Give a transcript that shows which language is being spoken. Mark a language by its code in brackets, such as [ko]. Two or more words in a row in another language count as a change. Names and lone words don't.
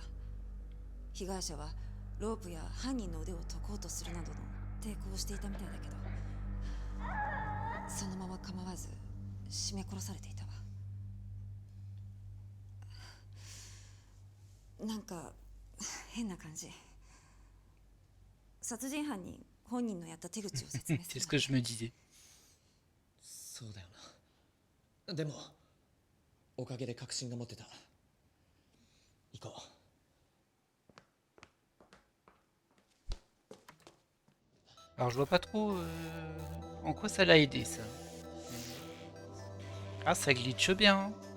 [ja] 被害者はロープや犯人の腕を解こうとするなどの抵抗をしていたみたいだけど、そのまま構わず絞め殺されていたわ。なんか変な感じ。殺人犯に本人のやった手口を説明す [fr] C'est [ja] る [fr] ce que je me disais. [ja] そうだよな。でもおかげで確信が持てた。行こう。 [fr] Alors je vois pas trop en quoi ça l'a aidé ça. Ah ça glitche bien.